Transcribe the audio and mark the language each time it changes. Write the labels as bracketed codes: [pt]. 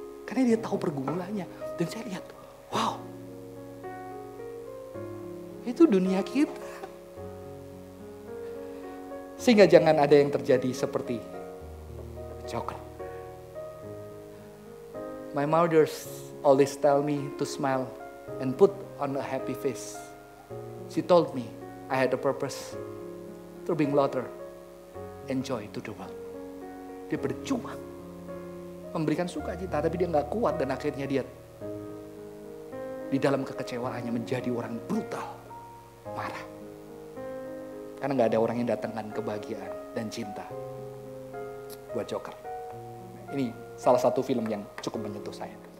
[id] Karena dia tahu pergumulannya. Dan saya lihat, wow. Itu dunia kita. Sehingga jangan ada yang terjadi seperti Joker. [en] My mothers always tell me to smile and put on a happy face. She told me I had a purpose to bring laughter and joy to the world. [id] Dia berjuang memberikan sukacita, tapi dia gak kuat dan akhirnya dia di dalam kekecewaannya menjadi orang brutal, marah. Karena gak ada orang yang datangkan kebahagiaan dan cinta buat Joker. Ini salah satu film yang cukup menyentuh saya.